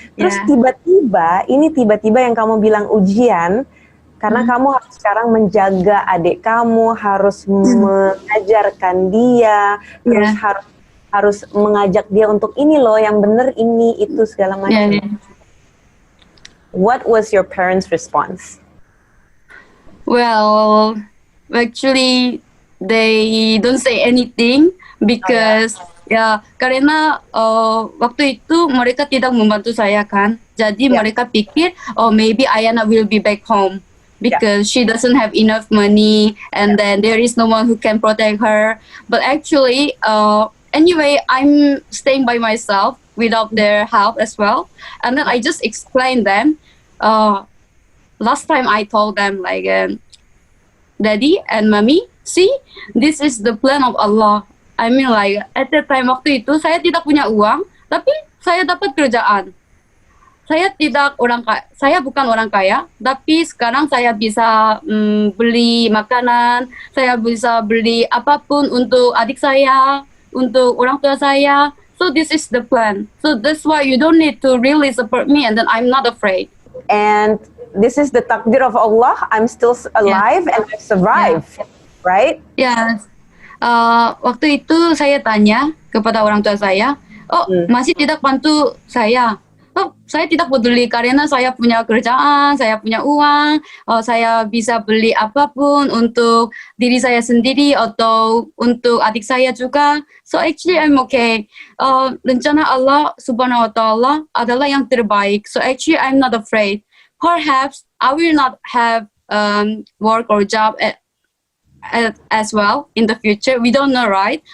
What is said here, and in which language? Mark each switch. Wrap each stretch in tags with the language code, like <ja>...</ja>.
<id>Terus tiba-tiba yang kamu bilang ujian, karena kamu harus sekarang menjaga adik kamu, harus mengajarkan dia, terus harus mengajak dia untuk ini loh, yang bener ini, itu, segala macam.</id> <en>What was your parents' response? Well, actually, they don't say anything because</en> <id>karena waktu itu mereka tidak membantu saya kan, jadi mereka pikir</id> <en>maybe Ayana will be back home because she doesn't have enough money and then there is no one who can protect her. But actually, anyway, I'm staying by myself without their help as well, and then I just explained them. Last time I told them like, Daddy and Mommy, see, this is the plan of Allah. I mean like, at that time</en> <id>waktu itu saya tidak punya uang, tapi saya dapat kerjaan. Saya bukan orang kaya, tapi sekarang saya bisa beli makanan, saya bisa beli apapun untuk adik saya, untuk orang tua saya.</id> <en>So this is the plan. So that's why you don't need to really support me, and then I'm not afraid. And this is the takdir of Allah. I'm still alive and I've survived. Right?</en> <id>Yes. Waktu itu saya tanya kepada orang tua saya, masih tidak bantu saya. Saya tidak peduli karena saya punya kerjaan, saya punya uang, saya bisa beli apapun untuk diri saya sendiri atau untuk adik saya juga.</id> <en>So actually I'm okay.</en> <id>Rencana Allah Subhanahu wa Ta'ala adalah yang terbaik.</id> <en>So actually I'm not afraid. Perhaps I will not have work or job as well in the future. We don't know, right?</en>